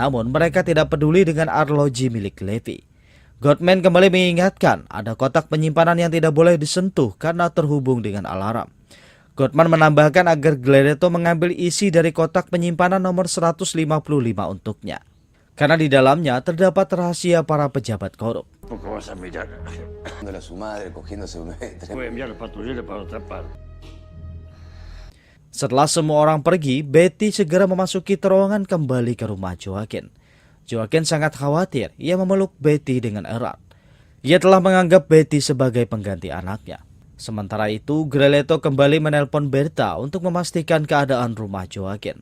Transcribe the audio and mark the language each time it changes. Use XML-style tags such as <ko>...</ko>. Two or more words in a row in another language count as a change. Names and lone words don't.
<id>Namun mereka tidak peduli dengan arloji milik Lepi. Goldman kembali mengingatkan ada kotak penyimpanan yang tidak boleh disentuh karena terhubung dengan alarm. Goldman menambahkan agar Glereto mengambil isi dari kotak penyimpanan nomor 155 untuknya. Karena di dalamnya terdapat rahasia para pejabat korup.</id> <es>¿Cómo vas a mirar? A su madre cogiéndose un metro. Voy a enviar los patrulleros para otra parte.</es> <id>Setelah semua orang pergi, Betty segera memasuki terowongan kembali ke rumah Joaquin. Joaquin sangat khawatir. Ia memeluk Betty dengan erat. Ia telah menganggap Betty sebagai pengganti anaknya. Sementara itu, Glereto kembali menelpon Berta untuk memastikan keadaan rumah Joaquin.</id>